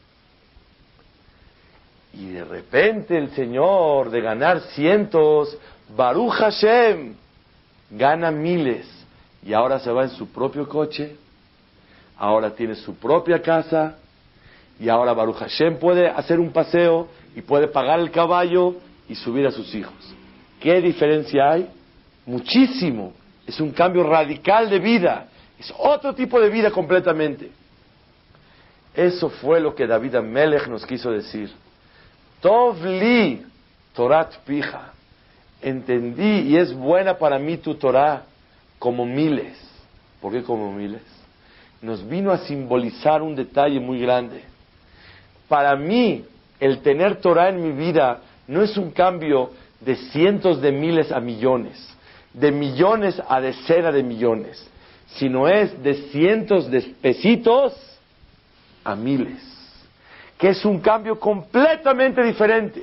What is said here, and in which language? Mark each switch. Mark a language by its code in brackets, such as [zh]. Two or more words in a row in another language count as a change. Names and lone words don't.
[es] Y de repente el señor de ganar cientos, [he] ברוך השם, [es] gana miles y ahora se va en su propio coche, ahora tiene su propia casa y ahora [he] ברוך השם [es] puede hacer un paseo y puede pagar el caballo y subir a sus hijos. ¿Qué diferencia hay? Muchísimo. Es un cambio radical de vida. Es otro tipo de vida completamente. Eso fue lo que David Amelech nos quiso decir. [he] טוב לי תורת פיך. [es] Entendí y es buena para mí tu Torah como miles. ¿Por qué como miles? Nos vino a simbolizar un detalle muy grande. Para mí, el tener Torah en mi vida no es un cambio de cientos de miles a millones, de millones a decenas de millones, sino es de cientos de pesitos a miles, que es un cambio completamente diferente.